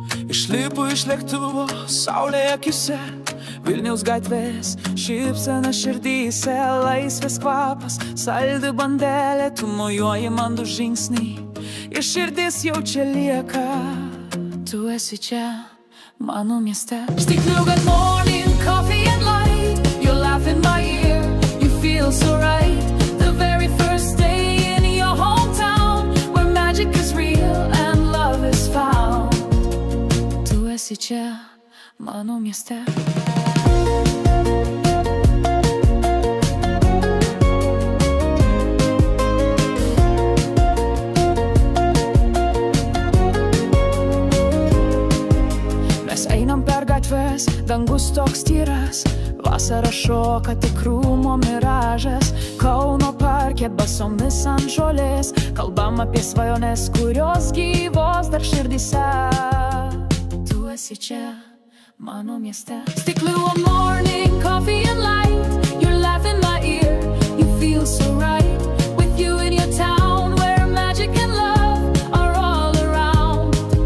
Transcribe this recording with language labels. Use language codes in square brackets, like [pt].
[lt] Išlipu iš lėktuvo, saulė akise, Vilniaus gatvės, šypsena širdyse, laisvės kvapas, saldi bandelė, tu mojuoji man du žingsniai, ir širdis jau čia lieka. Tu esi čia, mano mieste. [en] Stikliu good morning, coffee and light, you laugh in my ear, you feel so right. The very first day in your hometown, where magic is real and love is found. [lt] Tu esi čia, mano mieste. Mes einam per gatves, dangus toks tyras, vasara šoka tikrumo miražas. Kauno parke basomis ant žolės, kalbam apie svajones, kurios gyvos dar širdyse. Tu esi čia, mano mieste. [en] Stikliu one morning, coffee and light, you laugh in my ear, you feel so right. With you in your town, where magic and love are all around.